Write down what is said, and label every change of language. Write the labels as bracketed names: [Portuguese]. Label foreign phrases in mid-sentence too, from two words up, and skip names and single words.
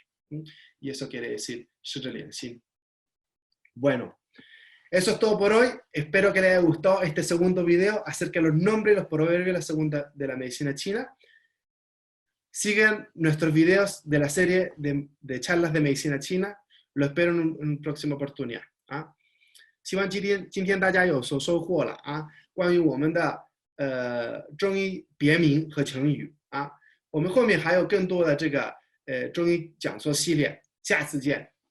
[Spanish] Y eso quiere decir, bueno, eso es todo por hoy. Espero que les haya gustado este segundo video acerca de los nombres y los proverbios de la segunda de la medicina china. Sigan nuestros videos de la serie de charlas de medicina china. Lo espero en una próxima oportunidad. [Chinese] 希望今天大家有所收获了关于我们的中医别名和成语我们后面还有更多的这个中医讲座系列，下次见。